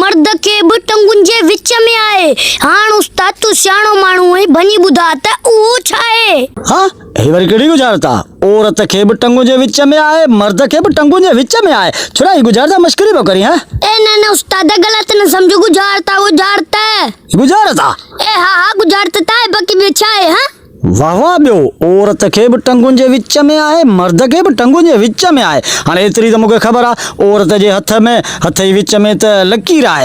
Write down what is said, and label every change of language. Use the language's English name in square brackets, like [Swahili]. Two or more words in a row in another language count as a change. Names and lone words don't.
[Sindhi] खे बि टंगुनि जे विच में आहे। हाणे उस्ताद तू सियाणो माण्हू आहे, भञी ॿुधा त उहो छा आहे? हाँ हे वरी कहिड़ी गुज़ारत आहे? औरत खे बि टंगुनि जे विच में आहे, मर्द खे बि टंगुनि जे विच में आहे। छुड़ा ही गुज़ारत मश्करी पियो करी? हाँ ए न उस्ताद ग़लत न समझो, गुज़ारत गुज़ारत गुज़ारत ए हा गुज़ारत आहे, बाक़ी ॿियो छा आहे? हाँ वाह वाह ॿियो औरत खे बि टंगुनि जे विच में आहे, मर्द खे बि टंगुनि जे विच में आहे। हाणे एतिरी त मूंखे ख़बर आहे, औरत जे हथ जे विच में त लकीर आहे।